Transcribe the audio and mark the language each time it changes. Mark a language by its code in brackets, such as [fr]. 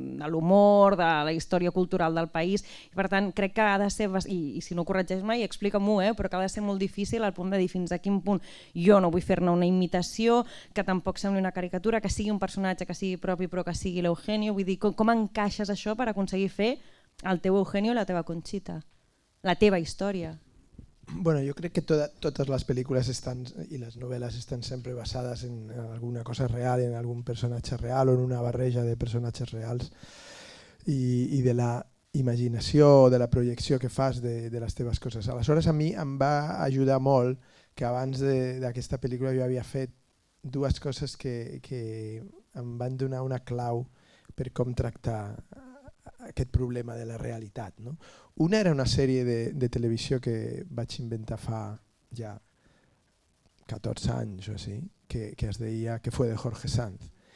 [ca] l'humor, de la història cultural del país, i per tant crec que ha de ser, i si no corregeix mai, explica-m'ho, però que ha de ser molt difícil al punt de dir fins a quin punt jo no vull fer-ne una imitació, que tampoc sembli una caricatura, que sigui un personatge que sigui propi però que sigui l'Eugenio, vull dir, com encaixes això per aconseguir fer el teu Eugenio i la teva Conxita, la teva història? [es] Bueno, yo creo que todas las películas y las novelas están siempre basadas en alguna cosa real, en algún personaje real o en una [ca] barreja de personatges reals i de la imaginació, de la projecció que fas de les teves coses. Aleshores a mi em va ajudar molt que abans d'aquesta pel·lícula jo havia fet dues coses que em van donar una clau per com tractar aquest problema de la realitat. No? Una era una sèrie de televisió que vaig inventar fa ja 14 anys o així, que es deia Que fue de Jorge Sanz.